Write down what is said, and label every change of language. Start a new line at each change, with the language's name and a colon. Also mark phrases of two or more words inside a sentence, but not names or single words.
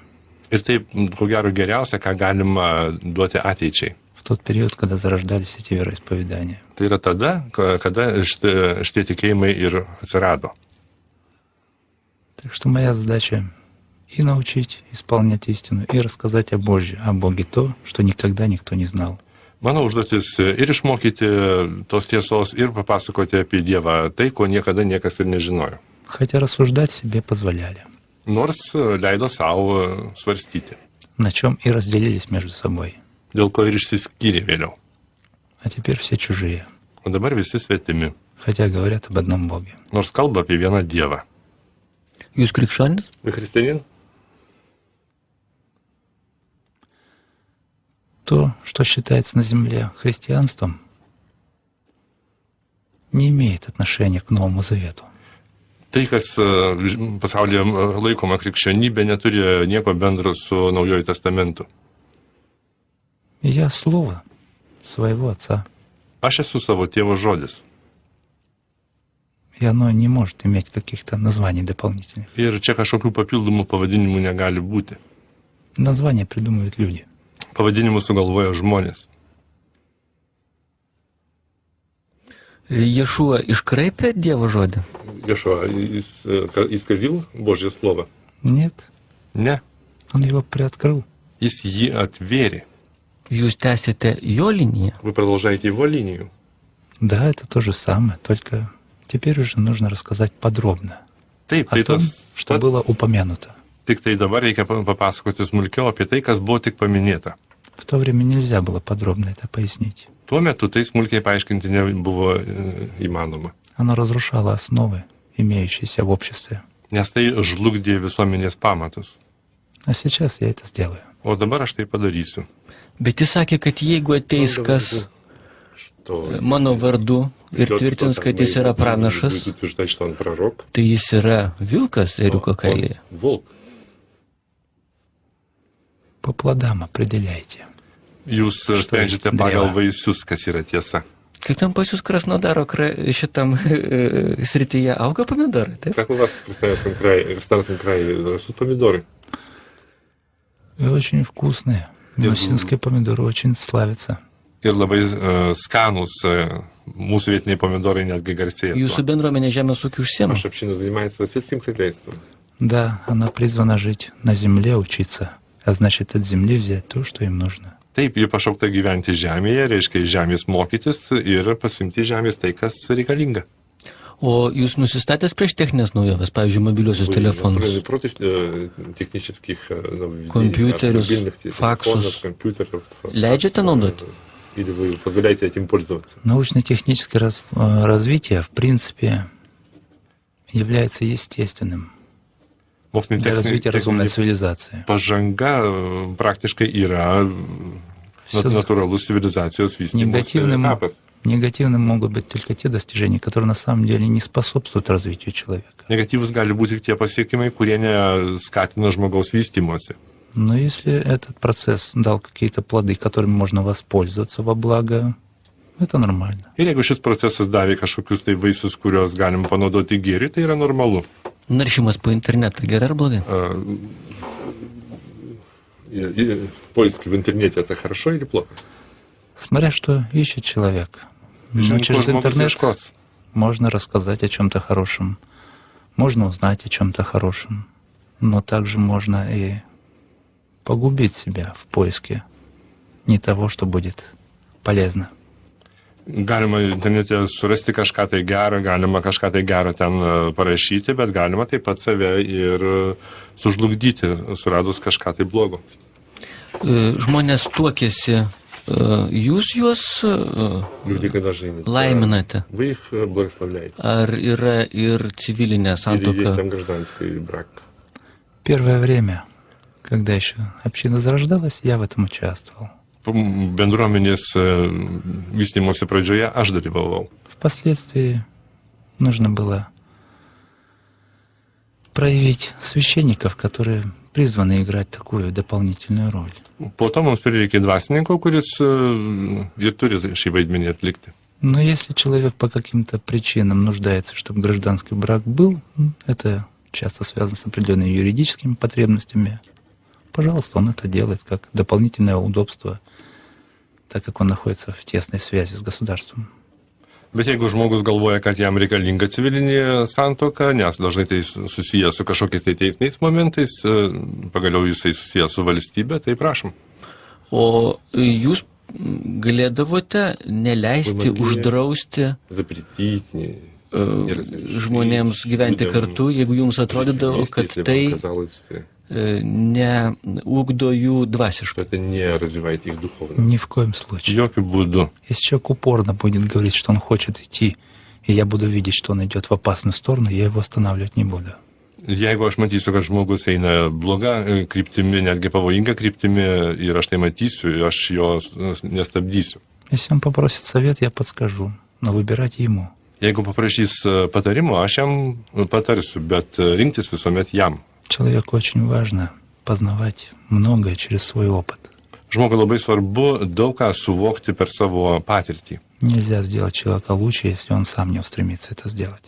Lithuanian: Ir taip, ko gero, geriausia, ką galima duoti ateičiai.
Russian: В тот период, когда зарождались эти вероисповедания.
Lithuanian: Tai yra tada, kada šitie tikėjimai ir atsirado.
Russian: Так что моя задача и научить исполнять истину, и рассказать о Боге то, что никогда никто не знал.
Lithuanian: Mano užduotis ir išmokyti tos tiesos, ir papasakoti apie Dievą tai, ko niekada niekas ir nežinojo.
Russian: Хотя рассуждать себе позволяли.
Lithuanian: Nors leido savo svarstyti,
Russian: На чем и разделились между собой.
Lithuanian: dėl ko ir išsiskyrė vėliau.
Russian: А теперь все чужие.
Lithuanian: O dabar visi svetimi,
Russian: Хотя говорят об одном Боге.
Lithuanian: nors kalba apie vieną Dievą. Jūs krikščionis?
Russian: Христианин? То, что считается на земле христианством, не имеет отношения к Новому Завету.
Lithuanian: Tai, kas pasaulyje laikoma krikščionybė, neturi nieko bendro su Naujojo testamentu.
Russian: И я слово своего Отца.
Lithuanian: Aš esu savo tėvo žodis.
Russian: и оно не может иметь каких-то названий дополнительных.
Lithuanian: Ir čia kažkokių papildomų pavadinimų negali būti.
Russian: Названия придумывают люди.
Lithuanian: Pavadinimus sugalvoja žmonės. Ješua iškraipė Dievo žodį? Ješua,
Russian: исказил Божье слово? Нет,
Lithuanian: Ne.
Russian: он его приоткрыл.
Lithuanian: Jis jį atvėrė. Jūs tęsite jo liniją?
Russian: Вы продолжаете его линию. Да, это то же самое, только теперь уже нужно рассказать подробно
Lithuanian: Taip,
Russian: о
Lithuanian: tai
Russian: том,
Lithuanian: tas
Russian: что
Lithuanian: pats.
Russian: было упомянуто.
Lithuanian: Tik tai dabar reikia papasakoti smulkiau apie tai, kas buvo tik paminėta.
Russian: В то время нельзя было подробно это пояснить.
Lithuanian: Tuo metu tai smulkiai paaiškinti nebuvo įmanoma.
Russian: Оно разрушало основы, имеющиеся в обществе.
Lithuanian: Nes tai žlugdė visuomenės pamatus.
Russian: А сейчас я это сделаю.
Lithuanian: O dabar aš tai padarysiu. Bet jis sakė, kad jeigu ateis kas mano vardu ir tvirtins, kad jis yra pranašas, tai jis yra vilkas ėriuko kailyje.
Russian: Волк. По плодам определяйте.
Lithuanian: Jūs sprendžiate pagal vaisius, kas yra tiesa. Kaip ten pas jūs Krasnodaro šitam srityje auga pomidorai, taip?
Russian: Как у вас в Краснодарском крае растут помидоры? И очень вкусные. Масинские помидоры очень славятся.
Lithuanian: Ir labai skanus mūsų vietiniai pomidorai netgi garsėja. Jūsų bendruomenė žemės ūkiu užsiema?
Russian: Наша община занимается сельским хозяйством. Да, она призвана жить на земле, учиться, а значит от земли взять то, что им нужно.
Lithuanian: Taip, ji pašaukta gyventi žemėje, reiškia iš žemės mokytis ir pasimti žemės tai, kas reikalinga. O jūs nusistatęs prieš techninės naujovės, pavyzdžiui, mobiliuosius telefonus?
Russian: Против технических Компьютерus, факсус.
Lithuanian: Leidžiate naudoti?
Russian: Или вы позволяете этим пользоваться? Научно-техническое развитие, в принципе, является естественным для развития разумной цивилизации.
Lithuanian: Pažanga praktiškai yra natūralus civilizacijos vystymosi etapas.
Russian: Негативным могут быть только те достижения, которые на самом деле не способствуют развитию человека.
Lithuanian: Negatyvus gali būti tik tie pasiekimai, kurie neskatina žmogaus vystymosi.
Russian: Но если этот процесс дал какие-то плоды, которыми можно воспользоваться во благо, это нормально.
Lithuanian: Ir jeigu šis procesas davė kažkokius tai vaisius, kuriuos galim panaudoti gėriui, tai yra normalu. Naršymas po internetą gerai ar blogai?
Russian: Поиски в интернете — это хорошо или плохо? Смотря что ищет человек. Но через интернет можно рассказать о чем-то хорошем, можно узнать о чем-то хорошем, но также можно и погубить себя в поиске не того, что будет полезно.
Lithuanian: Galima internete surasti kažką tai gerą, galima kažką tai gerą ten parašyti, bet galima taip pat save ir sužlugdyti, suradus kažką tai blogo. Žmonės tuokėsi, jūs juos laiminate?
Russian: Вы их благословляете.
Lithuanian: Ar yra ir civilinė
Russian: Или
Lithuanian: santuoка?
Russian: есть там гражданский брак? Первое время, когда еще община зарождалась, я в этом участвовал.
Lithuanian: Bendruomenės vystymosi pradžioje aš dalyvavau.
Russian: Впоследствии нужно было проявить священников, которые призваны играть такую дополнительную роль.
Lithuanian: Po to mums prireikė dvasininko, kuris ir turi šį vaidmenį atlikti.
Russian: Но если человек по каким-то причинам нуждается, чтобы гражданский брак был, это часто связано с определенными юридическими потребностями, пожалуйста, он это делает как дополнительное удобство, так как он находится в тесной связи с государством.
Lithuanian: Bet jeigu žmogus galvoja, kad jam reikalinga civilinė santuoka, nes dažnai tai susijęs su kažkokiais tai teisiniais momentais, pagaliau jisai susijęs su valstybė, tai prašom. O jūs galėdavote neleisti, uždrausti žmonėms gyventi kartu, jeigu jums atrodydavo, kad tai neugdo jų dvasiškai?
Russian: Ни в коем случае.
Lithuanian: Jokių būdų.
Russian: Если человек упорно будет говорить, что он хочет идти, и я буду видеть, что он идет в опасную сторону, я его останавливать не буду.
Lithuanian: Jeigu aš matysiu, kad žmogus eina bloga kryptimi, netgi pavojinga kryptimi, ir aš tai matysiu, aš jo nestabdysiu.
Russian: Если он попросит совет, я подскажу, но выбирать ему.
Lithuanian: Jeigu paprašys patarimo, aš jam patarsiu, bet rinktis visuomet jam.
Russian: Человеку очень важно познавать многое через свой опыт.
Lithuanian: Žmogui labai svarbu daug ką suvokti per savo patirtį.
Russian: Нельзя сделать человека лучше, если он сам не устремится это сделать.